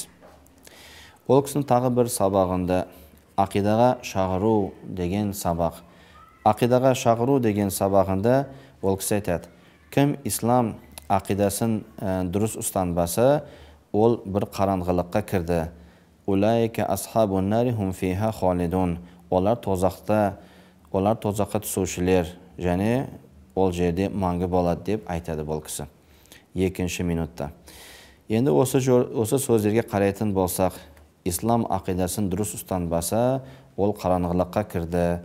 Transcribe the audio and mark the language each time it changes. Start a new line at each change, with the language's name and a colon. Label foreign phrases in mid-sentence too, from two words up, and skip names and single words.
Kazakh: Ол кісінің тағы бір сабағында ақидаға шағыру деген сабақ. Ақидаға шағыру деген сабағында ол кісі айтады: кім ислам ақидасын дұрыс ұстанбаса, ол бір қараңғылыққа кірді.
Arabic: أولئك أصحاب النار هم فيها خالدون.
Kazakh: Олар тозаққа түсушілер, және ол жерде мәңгі болады деп айтады бұл кісі. Екінші минутта. Енді осы сөздерге қарайтын болсақ, ислам ақидасын дұрыс ұстанбаса, ол қараңғылыққа кірді.